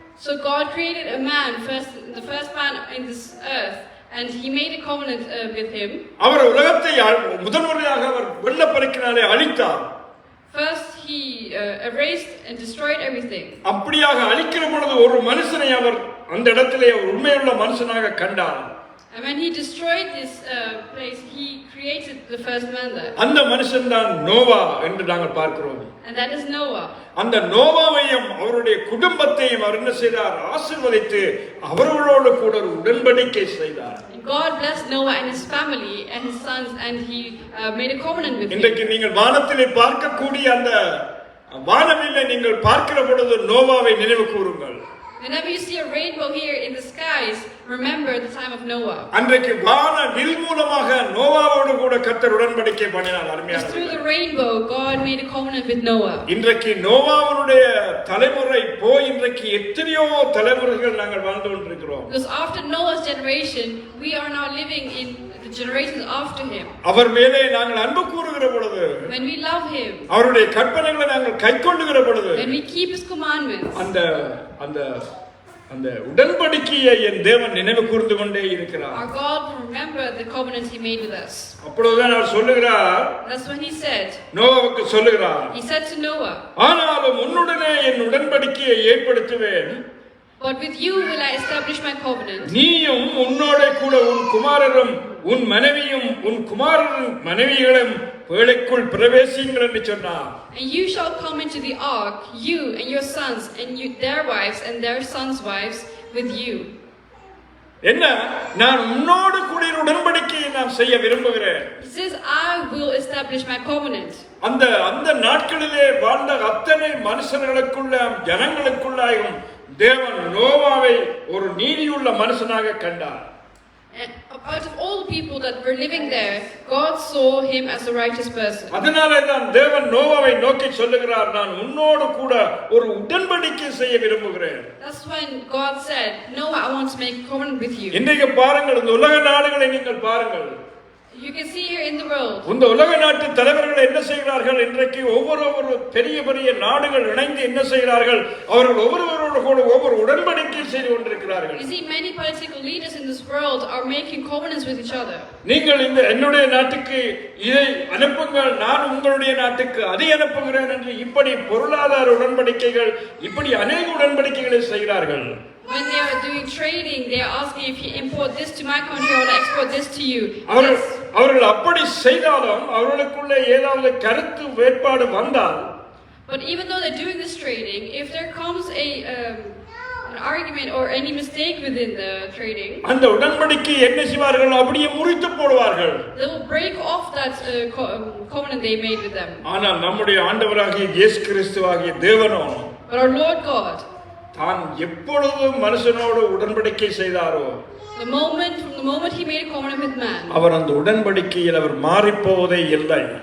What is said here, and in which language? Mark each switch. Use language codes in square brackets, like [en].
[en] So God created a man, the first man in this earth, and He made a covenant with him. [ta] அவர் உலகத்தை முதன்முறையாக அவர் வெள்ளப்பெருக்கினாலே அழித்தார். [en] First He erased and destroyed everything. [ta] அப்படியாக அழிக்கிற பொழுது ஒரு மனுஷனை அவர் அந்த இடத்திலே உண்மையுள்ள மனுஷனாக கண்டார். [en] And when He destroyed this place, He created the first man there. [ta] அந்த மனுஷன் தான் நோவா என்று நாங்கள் பார்க்கிறோம். [en] And that is Noah. [ta] அந்த நோவாவையும் அவருடைய குடும்பத்தையும் அவர் என்ன செய்தார்? ஆசீர்வதித்து அவர்களோடு கூட ஒரு உடன்படிக்கை செய்தார். [en] And God blessed Noah and his family and his sons, and He made a covenant with him. [ta] இன்றைக்கு நீங்கள் வானத்திலே பார்க்கக்கூடிய அந்த வானவில்லை நீங்கள் பார்க்கிற பொழுது நோவாவை நினைவு கூறுங்கள். [en] Whenever you see a rainbow here in the skies, remember the time of Noah. [ta] அன்றைக்கு வானவில் மூலமாக நோவாவோடு கூட கர்த்தர் உடன்படிக்கை பண்ணினார். அருமையானவர்களே, [en] through the rainbow God made a covenant with Noah. [ta] இன்றைக்கு நோவாவுடைய தலைமுறை போய் இன்றைக்கு எத்தனையோ தலைமுறைகள் நாங்கள் வாழ்ந்து கொண்டிருக்கிறோம். [en] Because after Noah's generation, we are now living in the generations after him. [ta] அவர் மேலே நாங்கள் அன்பு கூறுகிற பொழுது, [en] When we love him, [ta] அவருடைய கற்பனைகளை நாங்கள் கைக்கொள்ளுகிற பொழுது, [en] when we keep his commandments, [ta] அந்த அந்த அந்த உடன்படிக்கையை என் தேவன் நினைவு கூர்ந்து கொண்டே இருக்கிறார். [en] our God will remember the covenant he made with us. [ta] அப்பொழுதுதான் அவர் சொல்லுகிறார், [en] That's when he said, [ta] நோவாவுக்கு சொல்லுகிறார், [en] he said to Noah, [ta] ஆனாலும் உன்னுடனே என் உடன்படிக்கையை ஏற்படுத்துவேன், [en] but with you will I establish my covenant. [ta] நீயும் உன்னோட கூட உன் குமாரரும் உன் மனைவியும் உன் குமாரரின் மனைவிகளும் வேளைக்குள் பிரவேசியுங்கள் என்று சொன்னார். [en] And you shall come into the ark, you and your sons and their wives and their sons' wives with you. [ta] என்ன, நான் உன்னோடு கூட உடன்படிக்கையை நான் செய்ய விரும்புகிறேன். [en] He says, I will establish my covenant. [ta] அந்த அந்த நாட்களிலே வாழ்ந்த அத்தனை மனுஷர்களுக்குள்ள ஜனங்களுக்குள்ளாயும் தேவன் நோவாவை ஒரு நீதியுள்ள மனுஷனாக கண்டார். [en] And out of all the people that were living there, God saw him as a righteous person. [ta] அதனாலே தான் தேவன் நோவாவை நோக்கி சொல்லுகிறார், நான் உன்னோடு கூட ஒரு உடன்படிக்கை செய்ய விரும்புகிறேன். [en] That's when God said, Noah, I want to make a covenant with you. [ta] இன்றைக்கு பாருங்கள், இந்த உலக நாடுகளை நீங்கள் பாருங்கள். [en] You can see here in the world. [ta] இந்த உலக நாட்டு தலைவர்கள் என்ன செய்கிறார்கள்? இன்றைக்கு ஒவ்வொரு பெரிய பெரிய நாடுகள் இணைந்து என்ன செய்கிறார்கள்? அவர்கள் ஒவ்வொருவரோடு கூட ஒவ்வொரு உடன்படிக்கை செய்து கொண்டிருக்கிறார்கள். [en] You see many political leaders in this world are making covenants with each other. [ta] நீங்கள் இந்த என்னுடைய நாட்டுக்கு இதை அனுப்புங்கள், நான் உங்களுடைய நாட்டுக்கு அதை அனுப்புகிறேன் என்று இப்படி பொருளாதார உடன்படிக்கைகள், இப்படி அநேக உடன்படிக்கைகளை செய்கிறார்கள். [en] When they are doing trading, they are asking, if you import this to my country, I will export this to you. [ta] அவர்கள் அப்படி செய்தாலும் அவர்களுக்குள்ள ஏதாவது கருத்து வேறுபாடு வந்தால், [en] but even though they're doing this trading, if there comes an argument or any mistake within the trading, [ta] அந்த உடன்படிக்கை என்ன செய்வார்கள்? அப்படியே முறித்து போடுவார்கள். [en] they will break off that covenant they made with them. [ta] ஆனால் நம்முடைய ஆண்டவராகிய இயேசு கிறிஸ்துவாகிய தேவனோ, [en] But our Lord God, [ta] தான் எப்பொழுது மனுஷனோடு உடன்படிக்கை செய்தாரோ, [en] from the moment he made a covenant with man, [ta] அவர் அந்த உடன்படிக்கையில் அவர் மாறிப் போவதே இல்லை.